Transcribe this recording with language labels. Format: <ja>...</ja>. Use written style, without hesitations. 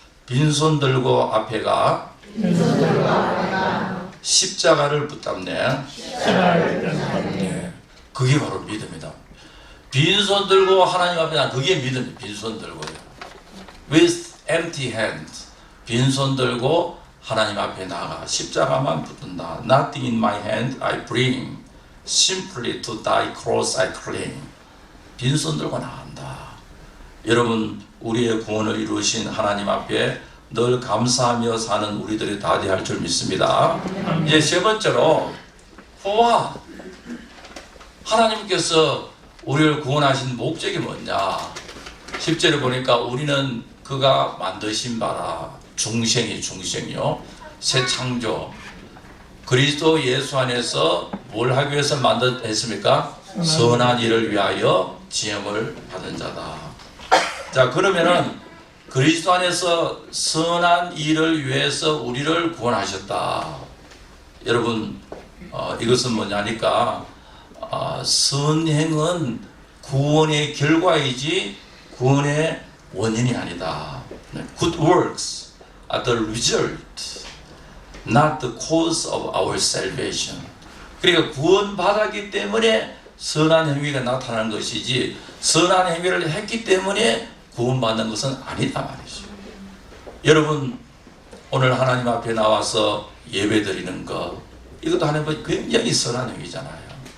<ko>빈손 들고 앞에 가 십자가를 붙잡네. 네, 그게 바로 믿음이다. 빈손 들고 하나님 앞에 나, 그게 믿음이에요. 빈손 들고요.</ko> <en>With empty hand,</en> <ko>빈손 들고 하나님 앞에 나가 십자가만 붙든다.</ko> <en>Nothing in my hand I bring, simply to thy cross I cling.</en> <ko>빈손 들고 나간다. 여러분, 우리의 구원을 이루신 하나님 앞에 늘 감사하며 사는 우리들이 다 되어야 할 줄 믿습니다. 이제 세 번째로, 후와 하나님께서 우리를 구원하신 목적이 뭐냐? 10절에 보니까 우리는 그가 만드신 바라, 중생이요, 새 창조, 그리스도 예수 안에서 뭘 하기 위해서 만들었습니까? 선한 일을 위하여 지음을 받은 자다. 자, 그러면은 그리스도 안에서 선한 일을 위해서 우리를 구원하셨다. 여러분, 이것은 뭐냐니까, 선행은 구원의 결과이지 구원의 원인이 아니다.</ko> <en>Good works are the result, not the cause of our salvation.</en> <ko>그러니까 구원받았기 때문에 선한 행위가 나타나는 것이지, 선한 행위를 했기 때문에 구원받는 것은 아니다 말이죠. 여러분, 오늘 하나님 앞에 나와서 예배 드리는 것, 이것도 하나님 굉장히 선한 행위잖아요.</ko>